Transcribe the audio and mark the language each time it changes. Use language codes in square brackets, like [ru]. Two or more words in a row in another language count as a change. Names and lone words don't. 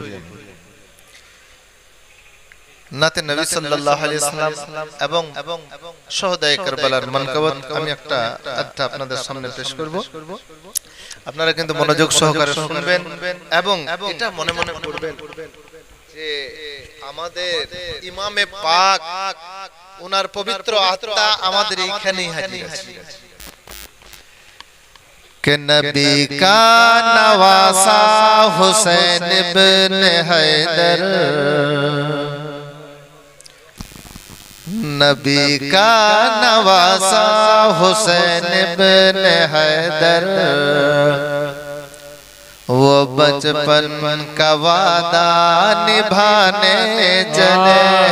[bn] নাতে নবী [ar] صلى الله عليه وسلم [bn] এবং শহদায়ে কারবালার মানকাবাত আমি একটা অধ্যায় আপনাদের সামনে পেশ করব। আপনারা কিন্তু মনোযোগ সহকারে শুনবেন এবং এটা মনে মনে করবেন যে আমাদের ইমামে পাক ওনার পবিত্র আত্মা আমাদের এইখানেই হাজির আছে। [ur] کہ نبی کا نواسا حسین بن حیدر، نبی کا نواسا حسین بن حیدر، وہ بچپن کا وعدہ نبھانے چلے